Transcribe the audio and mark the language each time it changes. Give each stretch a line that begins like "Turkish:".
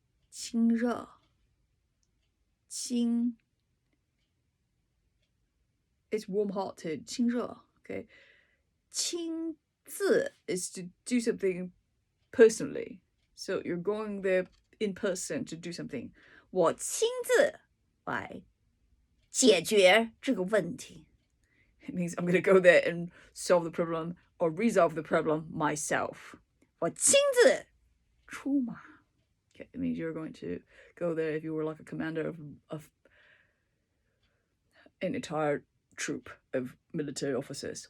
Chinese: 亲热亲
English: it's warm-hearted.
Chinese: 亲热 okay. 亲自
English: is to do something personally. So you're going there in person to do something.
Chinese: 我亲自来解决这个问题。
English: It means I'm going to go there and solve the problem or resolve the problem myself.
Chinese: 我亲自出马。
English: Okay, it means you're going to go there if you were like a commander of an entire troop of military officers.